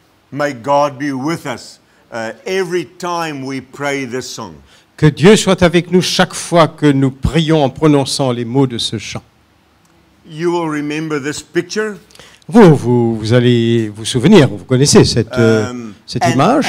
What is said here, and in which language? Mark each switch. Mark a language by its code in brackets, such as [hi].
[en] May God be with us every time we pray this song. [fr] Que Dieu soit avec nous chaque fois que nous prions en prononçant les mots de ce chant. [en] You will remember this picture. [fr] Vous allez vous souvenir, vous connaissez cette image.